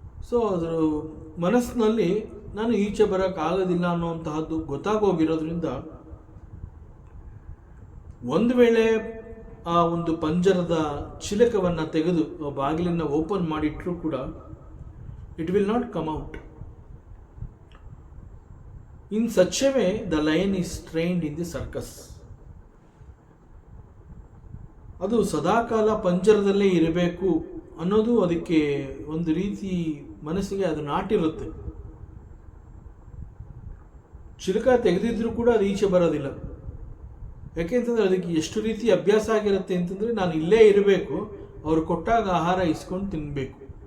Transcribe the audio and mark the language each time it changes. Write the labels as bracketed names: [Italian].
[Kannada] So ಅದರ ಮನಸ್ಸಿನಲ್ಲಿ ನಾನು ಈಚೆ ಬರೋಕ್ಕಾಗೋದಿಲ್ಲ ಅನ್ನೋಂತಹದ್ದು ಗೊತ್ತಾಗೋಗಿರೋದ್ರಿಂದ, ಒಂದು ವೇಳೆ ಆ ಒಂದು ಪಂಜರದ ಚಿಲಕವನ್ನು ತೆಗೆದು ಬಾಗಿಲನ್ನು ಓಪನ್ ಮಾಡಿಟ್ಟರೂ ಕೂಡ [English] it will not come out. In such a way, the lion is trained in the circus. [Kannada] ಅದು ಸದಾಕಾಲ ಪಂಜರದಲ್ಲೇ ಇರಬೇಕು ಅನ್ನೋದು ಅದಕ್ಕೆ ಒಂದು ರೀತಿ ಮನಸ್ಸಿಗೆ ಅದು ನಾಟಿರುತ್ತೆ. ಚಿಲಕ ತೆಗೆದಿದ್ರೂ ಕೂಡ ಅದು ಈಚೆ ಬರೋದಿಲ್ಲ. ಯಾಕೆಂತಂದರೆ ಅದಕ್ಕೆ ಎಷ್ಟು ರೀತಿ ಅಭ್ಯಾಸ ಆಗಿರುತ್ತೆ ಅಂತಂದರೆ, ನಾನು ಇಲ್ಲೇ ಇರಬೇಕು, ಅವರು ಕೊಟ್ಟಾಗ ಆಹಾರ ಇಸ್ಕೊಂಡು ತಿನ್ನಬೇಕು.